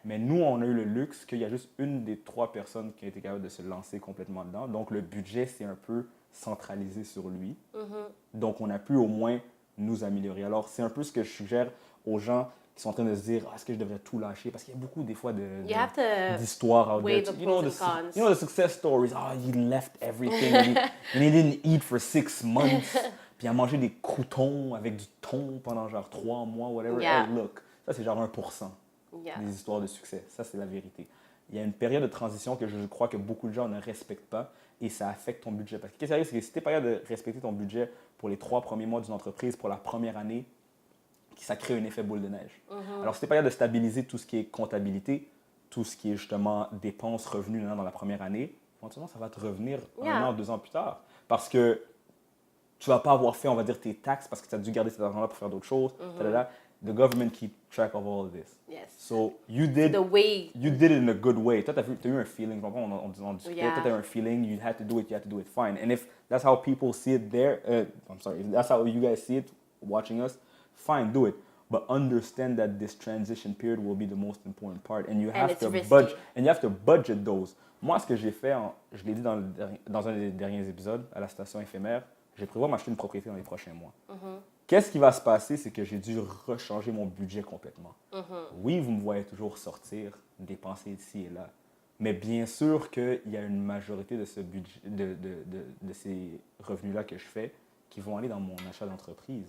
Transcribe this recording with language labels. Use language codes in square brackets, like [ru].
[fr] Mais nous, on a eu le luxe qu'il y a juste une des trois personnes qui a été capable de se lancer complètement dedans. Donc, le budget, c'est un peu centralisé sur lui. Donc, on a pu au moins nous améliorer. Alors, c'est un peu ce que je suggère aux gens qui sont en train de se dire, est-ce que je devrais tout lâcher? Parce qu'il y a beaucoup, des fois, d'histoires [en] out there. You know the success stories. Oh, he left everything and he didn't eat for 6 months. [fr] Puis il a mangé des croutons avec du thon pendant genre 3 mois, whatever. [en] Hey, look, [fr] ça, c'est genre 1% des histoires de succès. Ça, c'est la vérité. Il y a une période de transition que je crois que beaucoup de gens ne respectent pas et ça affecte ton budget. Parce que qu'est-ce qui arrive, c'est que si tu n'es pas capable de respecter ton budget pour les 3 premiers mois d'une entreprise, pour la première année, ça crée un effet boule de neige. Alors, si tu n'es pas capable de stabiliser tout ce qui est comptabilité, tout ce qui est justement dépenses, revenus dans la première année, éventuellement, ça va te revenir 1 an, 2 ans plus tard. Parce que tu ne vas pas avoir fait, on va dire, tes taxes parce que tu as dû garder cet argent-là pour faire d'autres choses. [en] The government keep track of all of this. Yes. So you did it in a good way. [fr] Toi, tu as eu un feeling. On discutait. Toi, tu as eu un feeling. [en] You had to do it fine. And if that's how people see it there, if that's how you guys see it watching us, fine, do it. But understand that this transition period will be the most important part. And you have to budget those. [fr] Moi, ce que j'ai fait, je l'ai dit dans un des derniers épisodes, à la station éphémère, j'ai prévu m'acheter une propriété dans les prochains mois. Qu'est-ce qui va se passer, c'est que j'ai dû rechanger mon budget complètement. Oui, vous me voyez toujours sortir, dépenser ici et là. Mais bien sûr qu'il y a une majorité de, ce budget, de ces revenus-là que je fais qui vont aller dans mon achat d'entreprise.